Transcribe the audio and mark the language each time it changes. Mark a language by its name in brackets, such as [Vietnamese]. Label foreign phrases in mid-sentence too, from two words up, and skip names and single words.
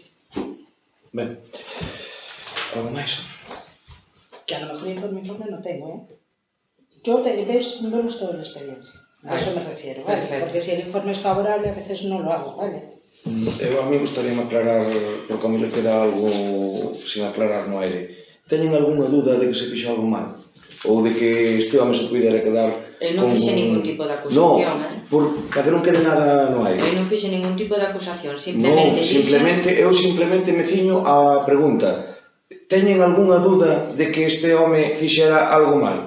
[Galician] Ben, algo máis? [Spanish] Que a lo mejor informe no tengo, ¿eh? Yo, vemos todo el expediente. A eso me refiero, ¿vale? Perfecto. Porque si el informe es favorable, a veces no lo hago, ¿vale? [Galician] Eu a mí gustaría aclarar, porque a mellor queda algo sin aclarar no aire. Teñen algunha dúda de que se fixe algo mal? Ou de que este home se pudera quedar Eu non con... fixe ningún tipo de acusación, para que non quede nada no Eu aire. non fixe ningún tipo de acusación, Non, simplemente eu simplemente me ciño a pregunta. Teñen algunha dúda de que este home fixera algo mal?